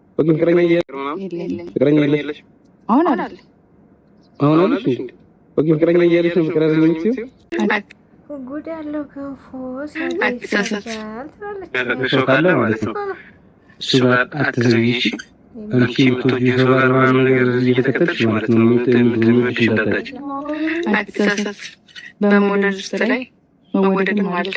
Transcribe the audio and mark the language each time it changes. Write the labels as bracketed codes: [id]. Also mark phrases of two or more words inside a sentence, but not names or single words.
[id] Oke, fikranya iya. Fikranya iya. Awalnya sih. Oke, fikranya iya sih fikranya lucu. [am] ጉድ ያለው ገንፎ ሲያገኝ ይሰጃል ትላለች። Kalau ማለት ነው እሱ ጋር አትዘግይሽ። አንቺ የምትወጂው ሰው ጋር ምናምን ነገር እየተከተልሽ ማለት ነው የሚወድሽ እንዳታጭ። አትሳሳት። በመውደድ ውስጥ ላይ መወደድም አለ